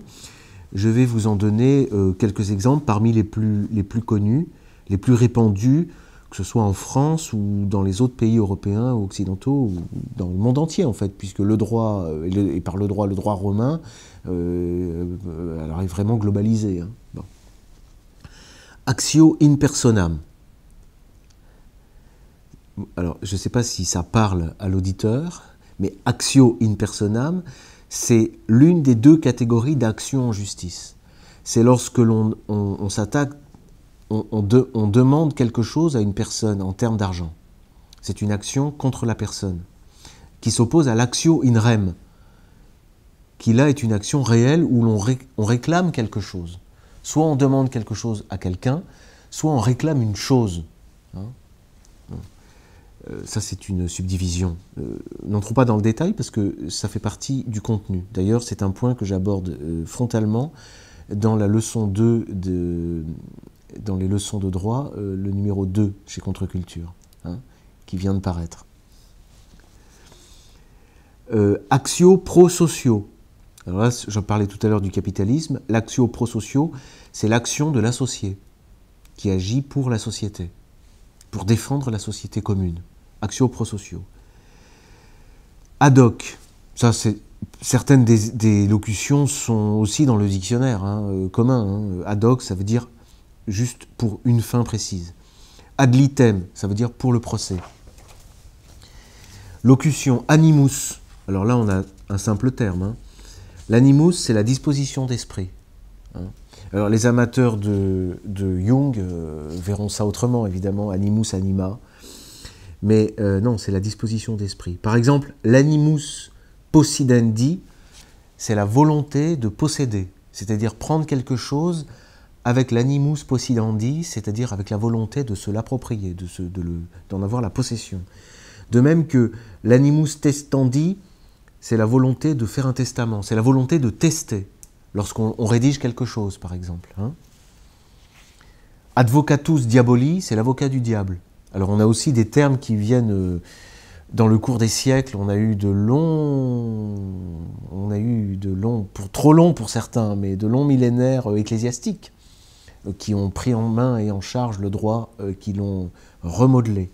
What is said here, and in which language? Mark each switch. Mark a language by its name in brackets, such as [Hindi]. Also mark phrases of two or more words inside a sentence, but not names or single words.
[French] Je vais vous en donner quelques exemples parmi les plus connus, les plus répandus, que ce soit en France ou dans les autres pays européens ou occidentaux, ou dans le monde entier en fait, puisque le droit, et par le droit romain, alors est vraiment globalisé. Hein. Bon. [Latin] Actio in personam. [French] Alors, je ne sais pas si ça parle à l'auditeur, mais [Latin] actio in personam, [French] c'est l'une des deux catégories d'action en justice. C'est lorsque l'on s'attaque, on demande quelque chose à une personne en termes d'argent. C'est une action contre la personne, qui s'oppose à l' [Latin] actio in rem, [French] qui là est une action réelle où on réclame quelque chose. Soit on demande quelque chose à quelqu'un, soit on réclame une chose. Hein. Ça, c'est une subdivision. N'entrons pas dans le détail parce que ça fait partie du contenu. D'ailleurs, c'est un point que j'aborde frontalement dans la leçon 2 dans les leçons de droit, le numéro 2 chez Contre-Culture, hein, qui vient de paraître. [Latin] Actio pro-socio. [French] Alors là, je parlais tout à l'heure du capitalisme. L' [Latin] actio pro-socio, [French] c'est l'action de l'associé qui agit pour la société, pour défendre la société commune. Actio pro-socio. [Latin] Ad hoc, [French] ça c'est certaines des locutions sont aussi dans le dictionnaire commun. Hein. [Latin] Ad hoc, [French] ça veut dire juste pour une fin précise. Ad litem, ça veut dire pour le procès. Locution animus. Alors là, on a un simple terme. Hein. L'animus, c'est la disposition d'esprit. Hein. Alors les amateurs de Jung verront ça autrement, évidemment, [Latin] animus anima. [French] Mais non, c'est la disposition d'esprit. Par exemple, l' [Latin] animus possidendi, [French] c'est la volonté de posséder, c'est-à-dire prendre quelque chose avec l' [Latin] animus possidendi, [French] c'est-à-dire avec la volonté de se l'approprier, d'en avoir la possession. De même que l' [Latin] animus testandi, [French] c'est la volonté de faire un testament, c'est la volonté de tester, lorsqu'on rédige quelque chose, par exemple. Hein. [Latin] Advocatus diaboli, [French] c'est l'avocat du diable. Alors on a aussi des termes qui viennent dans le cours des siècles, on a eu de longs, pour trop longs pour certains, mais de longs millénaires ecclésiastiques qui ont pris en main et en charge le droit, qui l'ont remodelé.